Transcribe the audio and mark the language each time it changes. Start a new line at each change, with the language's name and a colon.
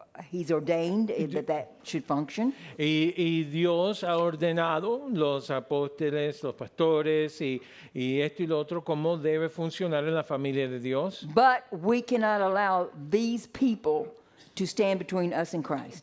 English: He's ordained that should function.
Spanish: y Dios ha ordenado los apóstoles, los pastores y esto y lo otro cómo debe funcionar en la familia de Dios.
English: But we cannot allow these people to stand between us and Christ.